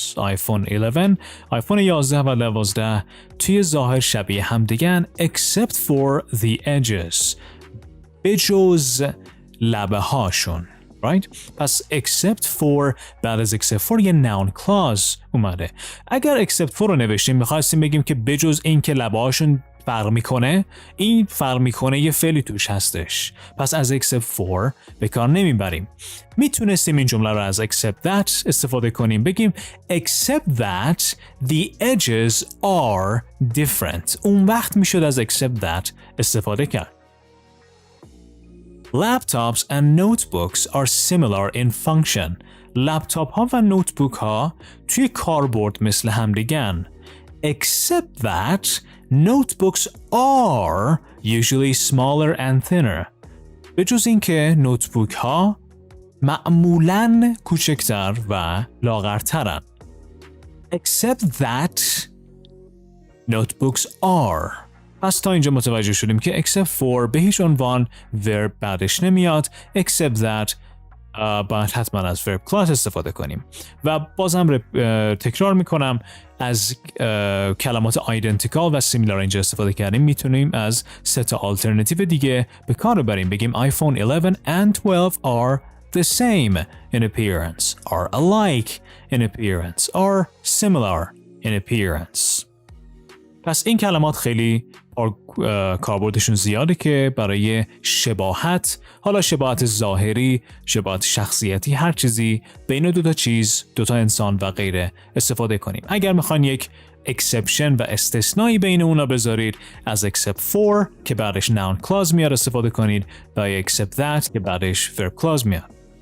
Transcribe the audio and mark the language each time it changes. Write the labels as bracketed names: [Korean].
[Persian] iPhone 11 آیفون 11 و 12 توی ظاهر شبیه هم دیگن [English] except for the edges. [Persian] بجز لبه هاشون. [English] Right? [Persian] پس except for بعد از except for یه noun clause اومده. اگر except for رو نوشتیم میخواستیم بگیم که بجز این که لبه هاشون فرق میکنه، این فرق میکنه یه فعلی توش هستش. پس از except for به کار نمیبریم. میتونستیم این جمله رو از except that استفاده کنیم. بگیم [English] except that the edges are different. [Persian] اون وقت میشد از except that استفاده کرد. [English] Laptops and notebooks are similar in function. [Persian] لپتاپ ها و نوتبوک ها توی کاربرد مثل همدیگن. [English] Except that notebooks are usually smaller and thinner. [Persian] به جز اینکه نوتبوک ها معمولاً کوچکتر و لاغرترن. [English] Except that notebooks are. [Persian] پس تا اینجا متوجه شدیم که except for به هیچ عنوان verb بعدش نمیاد. Except that باید حتما از verb clause استفاده کنیم. و بازم تکرار میکنم، از کلمات identical و similar اینجا استفاده کردیم. میتونیم از سه تا alternatives دیگه به کار ببریم. بگیم [English] iPhone 11 and 12 are the same in appearance, are alike in appearance, are similar in appearance. [Persian] پس این کلمات خیلی کاربردشون زیاده که برای شباهت، حالا شباهت ظاهری، شباهت شخصیتی، هر چیزی بین دو تا چیز، دو تا انسان و غیره استفاده کنیم. اگر میخواین یک exception و استثنایی بین اونا بذارید، از except for که بعدش noun clause میاد استفاده کنید و except that که بعدش verb clause میاد.